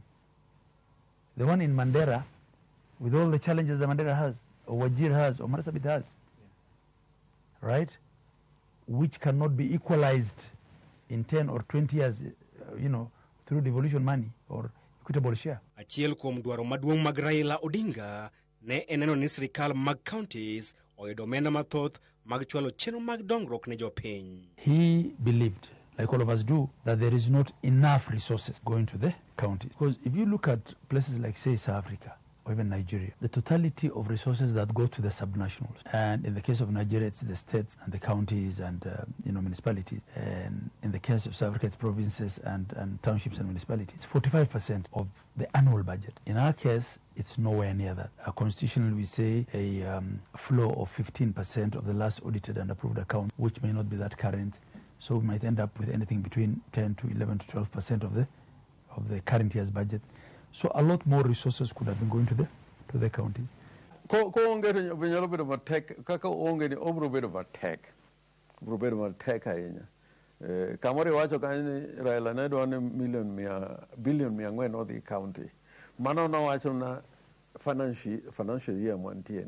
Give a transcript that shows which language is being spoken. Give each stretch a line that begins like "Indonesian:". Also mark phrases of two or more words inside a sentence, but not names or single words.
English: The one in Mandera, with all the challenges that Mandera has, or Wajir has, or Marsabit has, right, which cannot be equalized in 10 or 20 years, through devolution money or equitable share.
Luo (Kenya and Tanzania): Achiel kuom dwaro maduong' mag Raila Odinga ne eneno ni sirkal mag counties oyudo omenda mathoth mag chwalo chenro mag dongruok ne jopiny.
English: He believed, like all of us do, that there is not enough resources going to the counties. Because if you look at places like, say, South Africa or even Nigeria. The totality of resources that go to the subnationals, and in the case of Nigeria, it's the states and the counties and municipalities, and in the case of South Africa, it's provinces and townships and municipalities. It's 45% of the annual budget. In our case, it's nowhere near that. Constitutionally, we say a flow of 15% of the last audited and approved account, which may not be that current. So we might end up with anything between 10 to 11 to 12% of the current year's budget. So a lot more resources could have been going to the counties.
Luo (Kenya and Tanzania): Ko onge to vinyalo bedo matek kaka onge ni obro bedo matek. Obro bedo matek ahinya. Kamoro iwacho kanyo ni Raila ne dwaro bilion 400 odhi county. Mano nowacho na
English: financial year
Luo (Kenya and Tanzania): mwantieni.